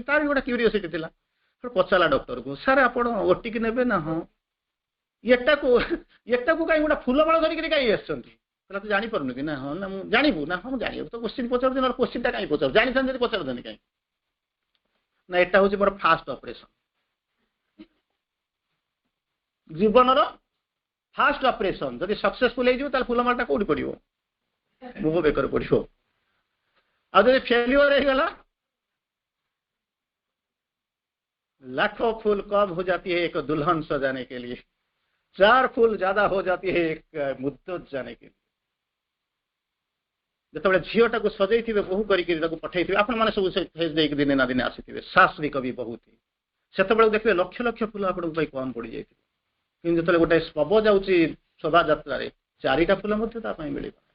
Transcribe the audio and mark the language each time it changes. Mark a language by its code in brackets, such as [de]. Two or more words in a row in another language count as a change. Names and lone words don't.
[or] ବି ଗୋଟେ କ୍ୟୁରିଓସିଟି ଥିଲା ପଚାରିଲା ଡକ୍ଟରକୁ ସାର୍ ଆପଣ ଓଟିକି ନେବେ ନା ହଁ ଏଟାକୁ କାହିଁକି ଗୋଟେ ଫୁଲମାଳ ଧରିକିରି କାହିଁକି ଆସିଛନ୍ତି ତାହେଲେ ତୁ ଜାଣିପାରୁନି କି ନା ହଁ ନା ମୁଁ ଜାଣିବୁ ନା ହଁ ମୁଁ ଜାଣିବୁ ତ କୋଶ୍ଚିନ୍ ପଚାରୁଛି ନହେଲେ କୋଶ୍ଚିନ୍ଟା କାହିଁକି ପଚାରୁ ଜାଣିଥାନ୍ତି ଯଦି ପଚାରନ୍ତି କାହିଁକି ନା ଏଟା ହଉଛି ମୋର [en] first operation [or] ଜୀବନର [en] first operation [or] ଯଦି ସକ୍ସେସଫୁଲ ହେଇଯିବ ତାହେଲେ ଫୁଲମାଳଟା କୋଉଠି ପଡିବ ମୁହଁ ବେକରେ ପଡିବ ଆଉ ଯଦି ଫେଲିଓର ହେଇଗଲା [hi] लाखों फूल कम हो जाती है एक दुल्हन सजाने के लिए 4 फूल ज्यादा हो जाती है एक मुद्दत जाने के लिए [or] ଯେତେବେଳେ ଝିଅଟାକୁ ସଜେଇଥିବେ ବୋହୁ କରିକି ତାକୁ ପଠେଇଥିବେ ଆପଣମାନେ ସବୁ ଫେସ୍ ଦେଇକି ଦିନେ ନା ଦିନେ ଆସିଥିବେ ଶାସ୍ତ୍ରୀ କବି ବହୁତ ସେତେବେଳେ ଦେଖିବେ ଲକ୍ଷ ଲକ୍ଷ ଫୁଲ ଆପଣଙ୍କ ପାଇଁ କମ ପଡିଯାଇଥିବ କିନ୍ତୁ ଯେତେବେଳେ ଗୋଟେ ଶବ ଯାଉଛି ଶୋଭାଯାତ୍ରାରେ 4ଟା ଫୁଲ ମଧ୍ୟ ତା ପାଇଁ ମିଳିବ